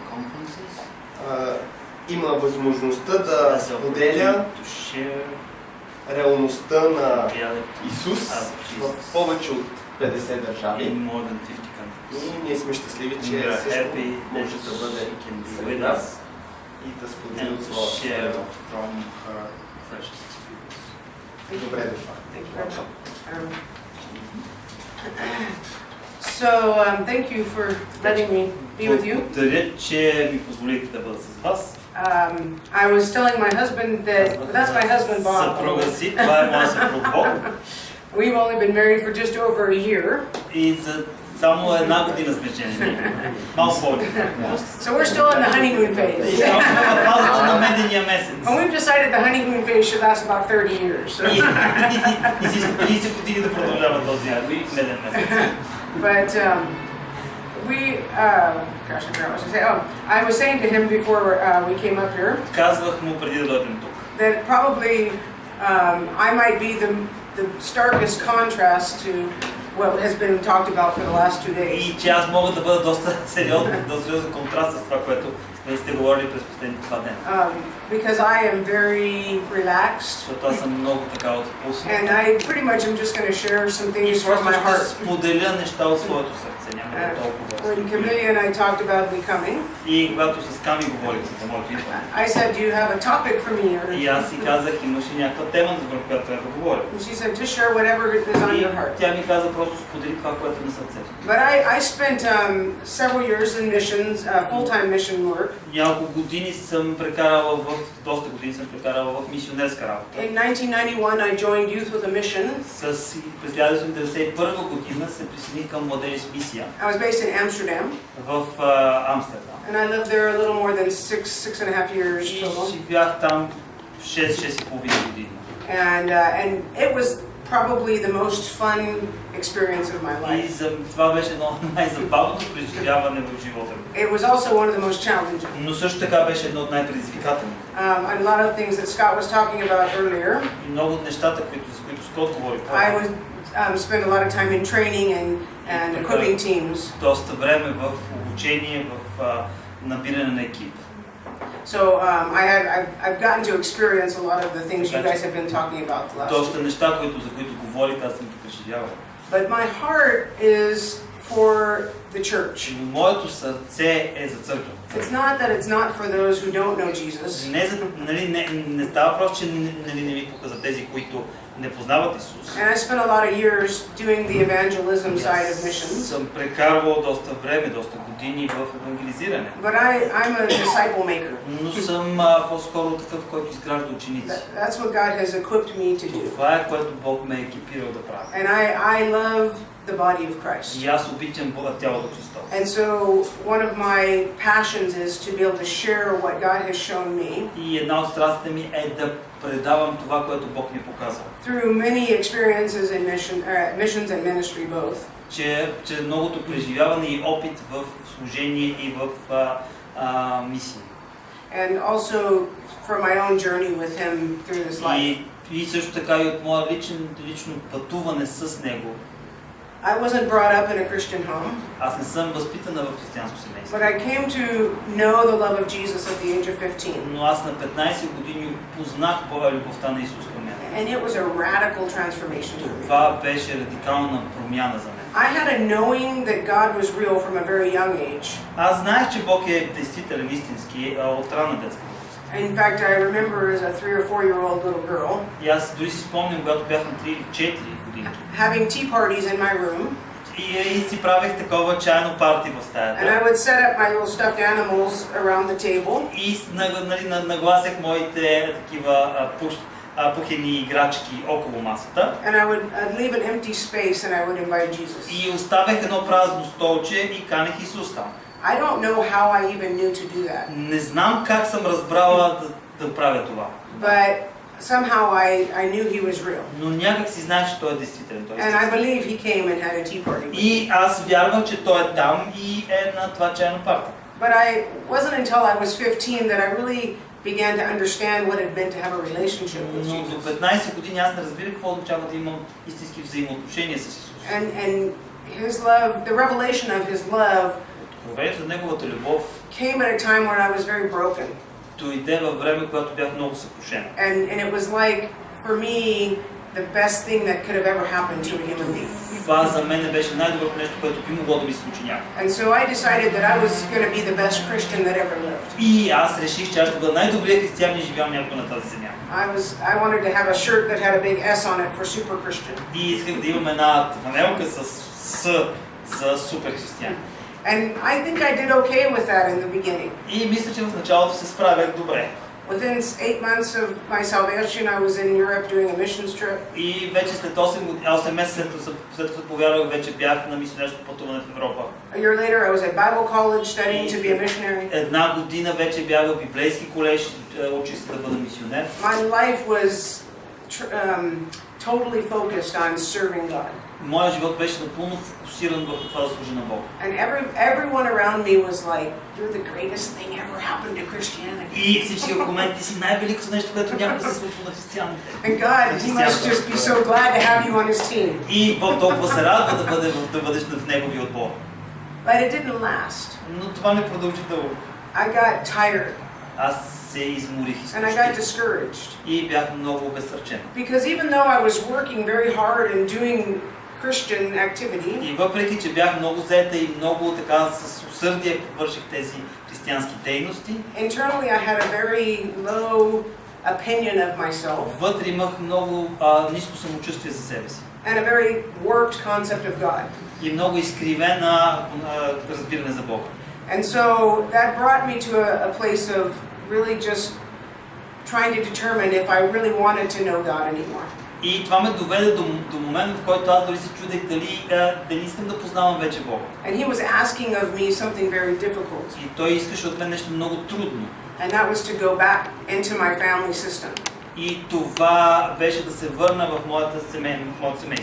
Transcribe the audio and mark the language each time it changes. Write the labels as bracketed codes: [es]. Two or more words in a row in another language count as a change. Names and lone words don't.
[bg] Има възможността да споделя реалността на Исус в повече от 50 държави. И ние сме щастливи, че също може да бъде сред нас и да сподели от своята. Добре дошла. [en] So, thank you for letting me be with you. [bg] Благодаря, че ми позволихте да бъда с вас. [en] I was telling my husband that that's my husband Bob. [bg] Съпруга си, това е моят съпруг Боб. [en] We've only been married for just over a year. [bg] И за само една година сме женени. Малко повече. [en] So we're still in the honeymoon phase. [bg] И само в фазата на медения месец. [en] And we've decided the honeymoon phase should last about 30 years. [bg] И си 30 години да продължава този меден месец. [en] But gosh, I forgot what to say. Oh, I was saying to him before we came up here. [bg] Казвах му преди да дойдем тук. [en] That probably I might be the starkest contrast to what has been talked about for the last 2 days. [bg] И че аз мога да бъда доста сериозен контраст с това, което сте говорили през последните 2 дена. [en] Because I am very relaxed. [bg] Защото аз съм много така отпусен. [en] And I pretty much am just going to share some things from my heart. [bg] Споделя неща от своето сърце, няма да толкова. [en] When Camilla and I talked about becoming, [bg] и когато с Ками говорих за моето идване, [en] I said, do you have a topic for me? [bg] И аз си казах, имаш ли някаква тема, за която трябва да говоря? [en] And she said, just share whatever is on your heart. [bg] Тя ми каза, просто сподели това, което е на сърцето. [en] But I spent several years in missions, full-time mission work. [bg] Няколко години съм прекарала доста години съм прекарала в мисионерска работа. [en] In 1991 I joined Youth with a Mission. [bg] През 1991 година се присъединих към младежи с мисия. [en] I was based in Amsterdam. [bg] В Амстердам. [en] And I lived there a little more than 6.5 years total. [bg] И живях там 6,5 години. [en] And it was probably the most fun experience of my life. [bg] И това беше едно от най-забавното преживяване в живота ми. [en] It was also one of the most challenging. [bg] Но също така беше едно от най-предизвикателните. [en] A lot of things that Scott was talking about earlier. [bg] И много от нещата, за които Скот говори. [en] I would spend a lot of time in training and equipping teams. [bg] Доста време в обучение, в набиране на екип. [en] So I've gotten to experience a lot of the things you guys have been talking about the last. [bg] Доста неща, за които говорите, аз съм ги преживявал. [en] But my heart is for the church. [bg] Моето сърце е за църквата. [en] It's not that it's not for those who don't know Jesus. [bg] Не става въпрос, че не ви пука за тези, които не познават Исус. [en] And I spent a lot of years doing the evangelism side of missions. [bg] Съм прекарвал доста време, доста години в евангелизиране. [en] But I'm a disciple maker. [bg] Но съм по-скоро такъв, който изгражда ученици. [en] That's what God has equipped me to do. [bg] Това е, което Бог ме е екипирал да правя. [en] And I love the body of Christ. [bg] И аз обичам тялото Христово. [en] And so one of my passions is to be able to share what God has shown me. [bg] И една от страстите ми е да предавам това, което Бог ми е показал. [en] Through many experiences in missions and ministry both. [bg] Чрез многото преживяване и опит в служение и в мисии. [en] And also from my own journey with him through this life. [bg] И също така и от моя лично пътуване с него. [en] I wasn't brought up in a Christian home. [bg] Аз не съм възпитана в християнско семейство. [en] But I came to know the love of Jesus at the age of 15. [bg] Но аз на 15 години познах любовта на Исус към мен. [en] And it was a radical transformation for me. [bg] Това беше радикална промяна за мен. [en] I had a knowing that God was real from a very young age. [bg] Аз знаех, че Бог е действителен, истински от ранна детска възраст. [en] In fact, I remember as a 3 or 4-year-old little girl. [bg] И аз дори си спомням, когато бях на 3 или 4 години. [en] Having tea parties in my room. [bg] И си правех такова чайно парти в стаята. [en] And I would set up my little stuffed animals around the table. [bg] И нагласях моите такива пухени играчки около масата. [en] And I'd leave an empty space and I would invite Jesus. [bg] И оставях едно празно столче и канех Исус там. [en] I don't know how I even knew to do that. [bg] Не знам как съм разбрала да правя това. [en] but somehow I knew he was real. [bg] Но някак си знаеш, че той е действителен. [en] And I believe he came and had a tea party with me. [bg] И аз вярвам, че той е там и е на това чайно парти. [en] But I wasn't until I was 15 that I really began to understand what it meant to have a relationship with [bg] Но Jesus. до 15 години аз не разбирах какво означава да имам истински взаимоотношения с Исус. [en] And his love, the revelation of his love, [bg] Откровението за неговата любов [en] came at a time when I was very broken. [bg] дойде във време, когато бях много съкрушен. [en] And it was like, for me, the best thing that could have ever happened to a human being. [bg] Това за мен беше най-доброто нещо, което би могло да ми се случи някога. [en] And so I decided that I was going to be the best Christian that ever lived. [bg] И аз реших, че аз ще бъда най-добрият християнин, живял някога на тази земя. [en] I wanted to have a shirt that had a big S on it for super Christian. [bg] И исках да имам една фанелка с за супер християн. [en] And I think I did okay with that in the beginning. [bg] И мисля, че в началото се справях добре. [en] Within 8 months of my salvation, I was in Europe doing a missions trip. [bg] И вече след 8 месеца след като повярвах, вече бях на мисионерско пътуване в Европа. [en] A year later, I was at Bible college studying to be a missionary. [bg] Една година вече бях в библейски колеж, учих се да бъда мисионер. [en] My life was totally focused on serving God. [bg] Моят живот беше напълно фокусиран върху това да служа на Бога. [en] And everyone around me was like, "You're the greatest thing ever happened to Christianity." [bg] И всички около мен, ти си най-великото нещо, което някога се случва на християните. [en] And God, He must just be so glad to have you on His team. [bg] И Бог толкова се радва да бъдеш в неговия отбор. [en] But it didn't last. [bg] Но това не продължи дълго. [en] I got tired. [bg] Аз се изморих [en] and I got discouraged. [bg] И бях много обезсърчен. [en] Because even though I was working very hard and doing Christian activity, [bg] И въпреки че бях много заета и много така с усърдие върших тези християнски дейности, [en] internally I had a very low opinion of myself. [bg] Вътре имах много ниско самочувствие за себе си. [en] And a very warped concept of God. [bg] И много изкривена разбиране за Бога. [en] And so that brought me to a place of really just trying to determine if I really wanted to know God anymore. [bg] И това ме доведе до момента, в който аз дори се чудех дали искам да познавам вече Бога. [en] And he was asking of me something very difficult. [bg] И той искаше от мен нещо много трудно. [en] And that was to go back into my family system. [bg] И това беше да се върна в моето семейство.